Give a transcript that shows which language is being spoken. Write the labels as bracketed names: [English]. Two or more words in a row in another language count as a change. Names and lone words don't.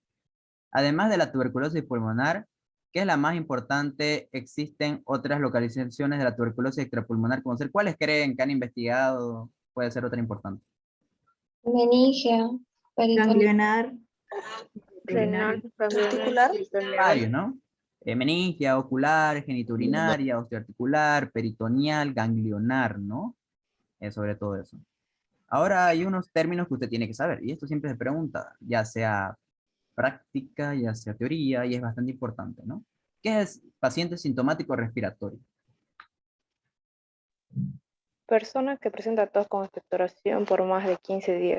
[Spanish] Además de la tuberculosis pulmonar, que es la más importante, existen otras localizaciones de la tuberculosis extrapulmonar, como ser, ¿cuáles creen que han investigado? Puede ser otra importante. Meningia, peritoneal. Ganglionar. renal, Testicular. Varios, ¿no? Meningia, ocular, genitourinaria, osteoarticular, peritoneal, ganglionar, ¿no? Sobre todo eso. Ahora hay unos términos que usted tiene que saber, y esto siempre se pregunta, ya sea práctica, ya sea teoría, y es bastante importante, ¿no? ¿Qué es paciente sintomático respiratorio? persona que presenta tos con expectoración por más de 15 días.